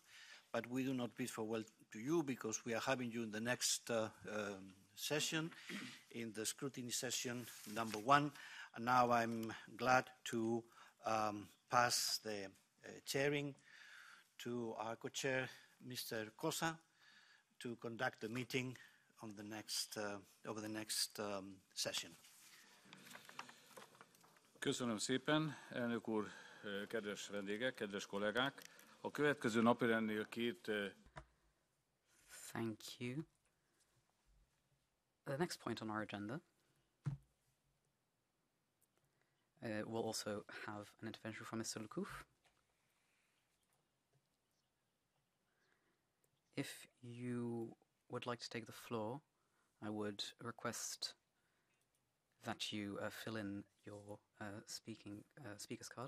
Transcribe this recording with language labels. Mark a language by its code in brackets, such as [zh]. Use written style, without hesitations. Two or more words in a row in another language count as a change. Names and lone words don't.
[en] But we do not bid farewell to you, because we are having you in the next session, in the scrutiny session number 1. And now I'm glad to pass the chairing to our co-chair, Mr. Cosa, to conduct the meeting on the next, over the next session. [hu] Köszönöm szépen, elnök úr, kedves vendégek, kedves kollégák. A következő napirendnél két... [en] Thank you. The next point on our agenda will also have an intervention from Mr. Lecouf. If you would like to take the floor, I would request that you fill in your speaker's card.